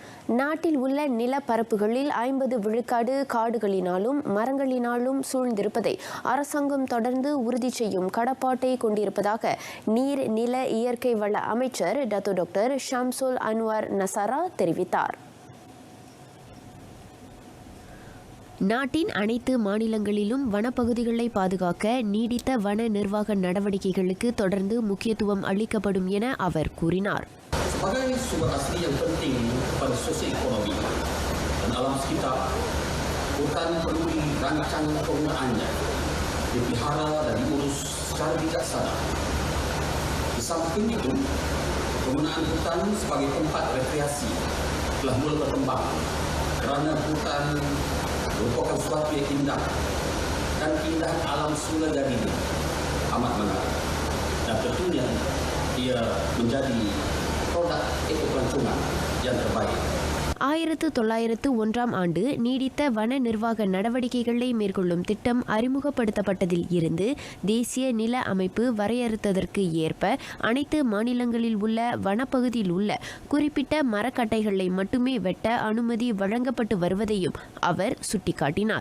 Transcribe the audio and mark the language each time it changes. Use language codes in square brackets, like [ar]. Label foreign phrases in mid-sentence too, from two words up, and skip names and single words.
[ta] நாட்டில் உள்ள நிலப்பரப்புகளில் 50 விழுக்காடு காடுகளினாலும் மரங்களினாலும் சூழ்ந்திருப்பதை அரசாங்கம் தொடர்ந்து உறுதி செய்யும் கடப்பாட்டை கொண்டிருப்பதாக நீர் நில இயற்கை வள அமைச்சர் டாக்டர் ஷம்சுல் அன்வார் நசாரா தெரிவித்தார். நாட்டின் அனைத்து மாநிலங்களிலும் வனப்பகுதிகளை பாதுகாக்க நீடித்த வன நிர்வாக நடவடிக்கைகளுக்கு தொடர்ந்து முக்கியத்துவம் அளிக்கப்படும் என அவர் கூறினார். [ms] Sebagai sumber asli yang penting pada sosioekonomi dan alam sekitar, hutan perlu dirancang penggunaannya, dipelihara dan diurus secara bijaksana. Di samping itu, penggunaan hutan sebagai tempat rekreasi telah mulai berkembang kerana hutan merupakan suatu yang indah dan keindahan alam semula darinya amat menarik dan tentunya ia menjadi produk ekopelancongan yang terbaik. [ta] 1901 ஆண்டு நீடித்த வன நிர்வாக நடவடிக்கைகளை மேற்கொள்ளும் திட்டம் அறிமுகப்படுத்தப்பட்டதில் இருந்து தேசிய நில அமைப்பு வரையறுத்ததற்கு ஏற்ப அனைத்து மாநிலங்களில் உள்ள வனப்பகுதியில் உள்ள குறிப்பிட்ட மரக்கட்டைகளை மட்டுமே வெட்ட அனுமதி வழங்கப்பட்டு வருவதையும் அவர் சுட்டிக்காட்டினார்.